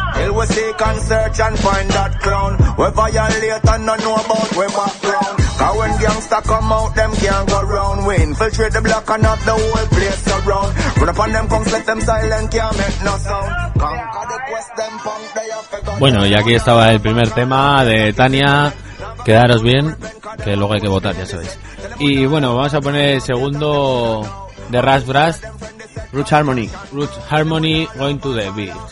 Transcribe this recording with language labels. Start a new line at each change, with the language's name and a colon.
English: Till we seek and search and find that clown. We violate and no know about we background. Cause when gangsta come out, them can't go round. We infiltrate the block and have the whole place around. Run upon them punks, let them silent, can't make no sound. Conquer the quest, them punk, they have to go.
Spanish: Bueno, y aquí estaba el primer tema de Tania. Quedaros bien, que luego hay que votar, ya sabéis. Y bueno, vamos a poner el segundo de Ras Brass.
English: Roots Harmony. Roots Harmony, going to the beach.